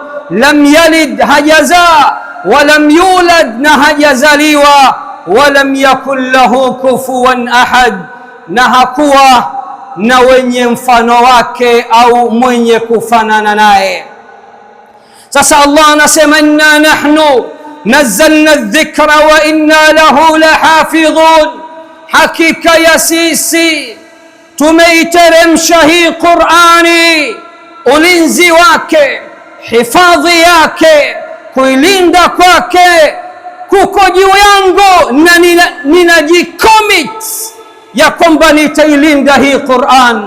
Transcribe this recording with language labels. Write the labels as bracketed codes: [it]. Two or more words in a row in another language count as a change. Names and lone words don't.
[ar] لم يلد, [sw] hajazaa, [ar] ولم يولد, [sw] na hajazaliwa, [ar] ولم يكن له كفوا أحد, [sw] na hakuwa na wenye mfano wake au mwenye kufanana naye. Sasa Allah anasema [ar] إنا نحن نزلنا الذكر وإنا له لحافظون, [sw] hakika ya sisi tumeiteremsha hii Qur'ani, ulinzi wake, hifadhi yake, kuilinda kwake kuko juu yangu, na ninajicommit ya kwamba nitailinda hii Qur'an.